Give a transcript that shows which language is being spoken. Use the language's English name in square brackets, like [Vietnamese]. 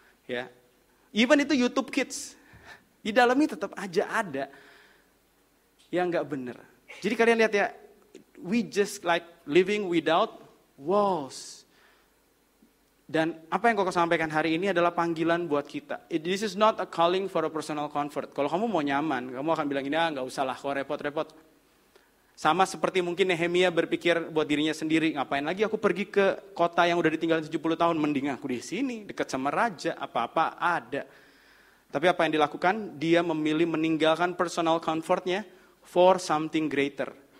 [Indonesian] Ya, even itu YouTube Kids, di dalamnya tetap aja ada yang gak benar. [English] Jadi kalian lihat ya, we just like living without walls. [Indonesian] Dan apa yang Koko sampaikan hari ini adalah panggilan buat kita. [English] This is not a calling for a personal comfort. [Indonesian] Kalau kamu mau nyaman, kamu akan bilang ini, nggak usah lah, kok repot-repot. Sama seperti mungkin Nehemia berpikir buat dirinya sendiri, ngapain lagi aku pergi ke kota yang udah ditinggalin 70 tahun, mending aku di sini, dekat sama raja, apa-apa ada. Tapi apa yang dilakukan? Dia memilih meninggalkan personal comfortnya for something greater.